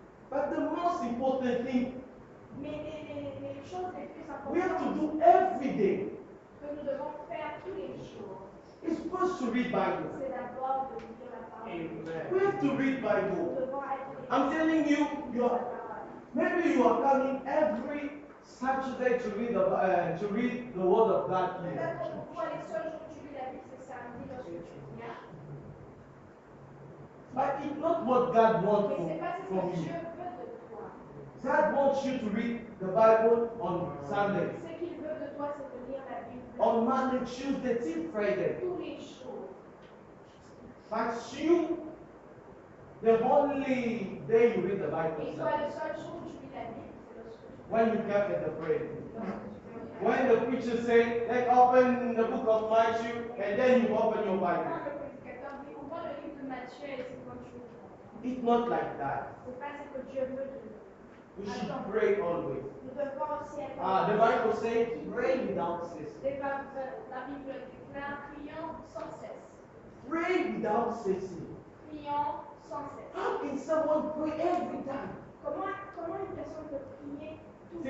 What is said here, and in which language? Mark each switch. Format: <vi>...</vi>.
<en>But the most important thing</en> <fr>Mais les choses les plus</fr> <en>we have to</en> <fr>importantes</fr> <en>do every day</en> <fr>que nous devons faire tous les jours,</fr> <en>is first to read Bible.</en> <fr>c'est d'abord de lire la parole.</fr> <en>We have to read</en> <fr>Nous</fr> <en>Bible.</en> <fr>devons être</fr> <en>I'm telling you,</en> <fr>la parole.</fr> <en>maybe you are coming every Saturday to read the Word of God here.</en> <fr>Peut-être que pour les seuls jours où tu lis la Bible, c'est samedi lorsque tu viens.</fr> <en>But it's not what God wants</en> <fr>Mais c'est pas ce</fr> <en>from</en> <fr>que Dieu</fr> <en>you.</en> <fr>veut de toi.</fr> <en>God wants you to read the Bible on Sunday,</en> <fr>Ce qu'il veut de toi, c'est de lire la Bible</fr> <en>on Monday, Tuesday, till Friday.</en> <fr>tous les jours.</fr> <en>But you, the only day you read the Bible</en> <fr>Et</fr> <en>is</en> <fr>toi,</fr> <en>Sunday.</en> <fr>le seul jour où tu lis la Bible, c'est lorsque tu</fr> <en>When you come at the prayer.</en> <fr>lorsque</fr> <en>When the preacher say, let's open the book of Matthew, and then you open your Bible.</en> <fr>Quand le prédicateur dit, ouvre le livre de Matthieu et c'est quand tu ouvres.</fr> <en>It's not like that.</en> <fr>C'est pas ce que Dieu veut de nous.</fr> <en>We should pray always.</en> <fr>Nous devons aussi être.</fr> <en>The Bible says, pray without ceasing.</en> <fr>La Bible déclare, prions sans cesse.</fr> <en>Pray without ceasing.</en> <fr>Prions sans cesse.</fr> <en>How can someone pray every time?</en> <fr>Comment une personne peut prier tout le</fr>